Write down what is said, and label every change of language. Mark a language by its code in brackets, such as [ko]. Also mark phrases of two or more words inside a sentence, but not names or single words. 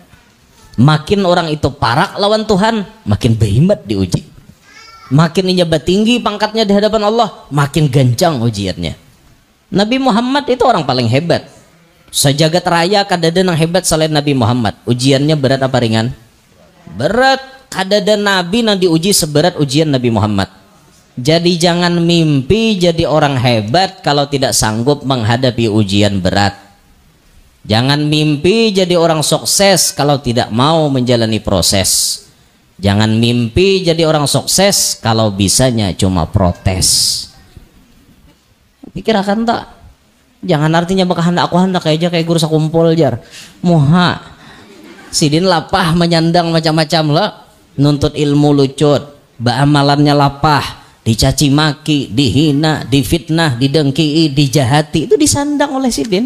[bjn] Makin orang itu parak lawan Tuhan makin behimat diuji, makin nyebat tinggi pangkatnya di hadapan Allah makin gancang ujiannya. Nabi Muhammad itu orang paling hebat sejagat raya, kadada yang hebat selain Nabi Muhammad. [id] Ujiannya berat apa ringan? [bjn] Berat. Kadada Nabi yang diuji seberat ujian Nabi Muhammad. [id] Jadi jangan mimpi jadi orang hebat kalau tidak sanggup menghadapi ujian berat. Jangan mimpi jadi orang sukses kalau tidak mau menjalani proses. Jangan mimpi jadi orang sukses kalau bisanya cuma protes. [bjn] Pikirakan tak? Jangan artinya bakal aku hendak aja kayak guru sakumpul jar. Muha sidin lapah menyandang macam-macam lah, nuntut ilmu lucut, amalannya lapah, dicaci maki, dihina, difitnah, didengki, dijahati, itu disandang oleh sidin.